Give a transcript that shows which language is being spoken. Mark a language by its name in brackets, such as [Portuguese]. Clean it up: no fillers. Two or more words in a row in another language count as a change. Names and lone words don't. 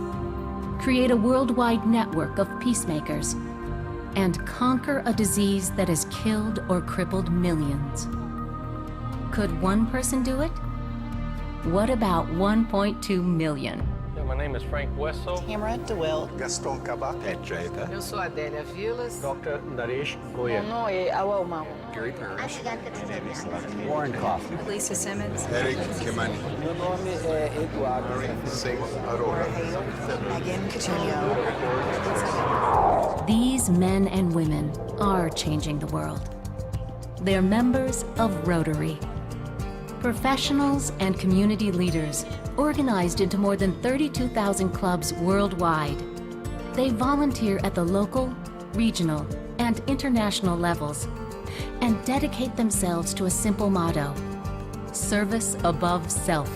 [English] Create a worldwide network of peacemakers, and conquer a disease that has killed or crippled millions. Could one person do it? What about 1.2 million? My name is Frank Wessel. Tamara DeWitt. Gaston Cabak. Ed Draper. [Portuguese] Eu sou Adélia Vilas. [English] Dr. Naresh Goyal. [French] Mon nom est Awa Oumar. [English] Gary Parrish. Warren Coffman. Lisa Simmons. Eric Kimani. [Portuguese] Meu nome é Eduardo. [English] Singh Arora. Megan Coutinho. These men and women are changing the world. They're members of Rotary. Professionals and community leaders organized into more than 32,000 clubs worldwide. They volunteer at the local, regional, and international levels and dedicate themselves to a simple motto: service above self.